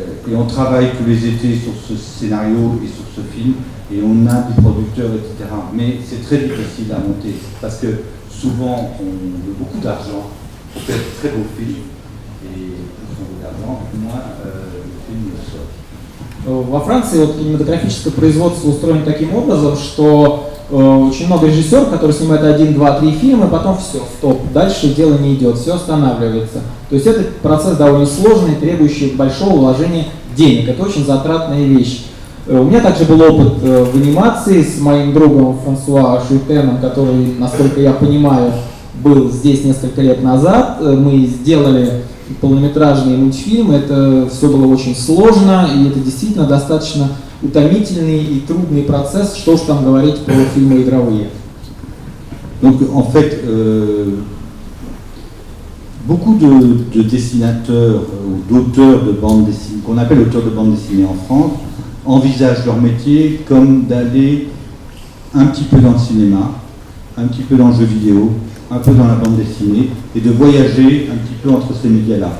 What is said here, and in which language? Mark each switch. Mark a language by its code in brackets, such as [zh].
[fr] Et on travaille tous les étés sur ce scénario et sur ce film, et on a des producteurs, etc. Mais c'est très difficile à monter, parce que souvent on veut beaucoup d'argent pour faire de très beaux films, et plus on veut d'argent, moins le film sort. [ru] Во Франции вот кинематографическое производство устроено таким образом, что очень много режиссеров, которые снимают 1, 2, 3 фильма, и потом все, стоп, дальше дело не идет, все останавливается. То есть этот процесс довольно сложный, требующий большого вложения денег. Это очень затратная вещь. У меня также был опыт в анимации с моим другом Франсуа Шуйтеном, который, насколько я понимаю, был здесь несколько лет назад. Мы сделали полнометражные мультфильмы, это все было очень сложно, и это действительно достаточно утомительный и трудный процесс, что уж там говорить про фильмы игровые. [fr] Donc en fait, beaucoup de dessinateurs ou d'auteurs de bande dessinée, qu'on appelle auteurs de bande dessinée en France, envisagent leur métier comme d'aller un petit peu dans le cinéma, un petit peu dans le jeu vidéo, un peu dans la bande dessinée, et de voyager un petit peu entre ces médias-là.